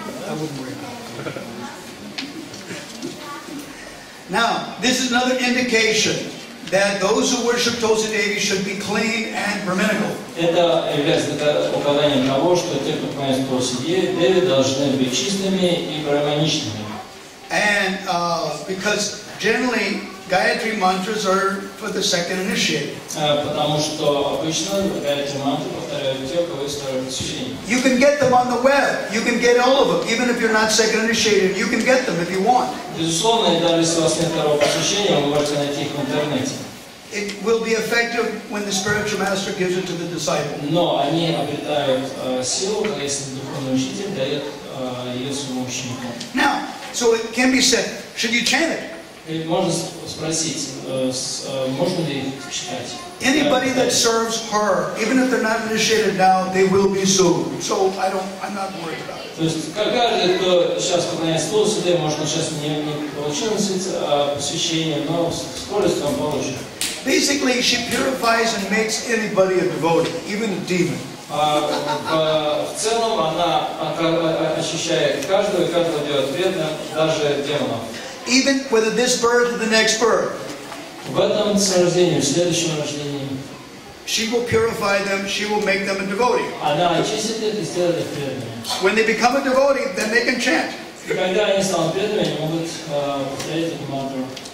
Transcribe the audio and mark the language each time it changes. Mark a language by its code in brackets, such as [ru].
[en] I wouldn't worry about it. Now, this is another indication that those who worship Tulsi Devi should be clean and brahminical. [ru] Это является указанием того, что те, кто поклоняется Tulsi Devi, должны быть чистыми и браманичными. [en] And because generally Gayatri mantras are for the second initiate. [ru] Потому что обычно Гайатри мантры повторяют те, у кого есть второе посвящение. [en] You can get them on the web. You can get all of them, even if you're not second initiated. You can get them if you want. [ru] Безусловно, даже если у вас нет второго посвящения, вы можете найти их в интернете. [en] It will be effective when the spiritual master gives it to the disciple. [ru] Но они обретают силу, если духовный учитель дает ее своему ученику. [en] Now, so it can be said, should you chant it? [ru] И можно спросить, можно ли их читать? [en] Anybody that serves her, even if they're not initiated now, they will be soon. So I'm not worried about it. [ru] То есть каждый, кто сейчас поклоняется Тулси Деве, может, он сейчас не получил посвящение, но с скоростью он получит. [en] Basically, she purifies and makes anybody a devotee, even a demon. [ru] В целом она очищает каждого, и каждого делает вредным, даже демонов. [en] Even whether this birth or the next birth. [ru] В этом рождении, в следующем рождении. [en] She will purify them, she will make them a devotee. [ru] Она очистит их и сделает их преданными. [en] When they become a devotee, then they can chant. [ru] И когда они станут преданными, они могут повторять эту мантру.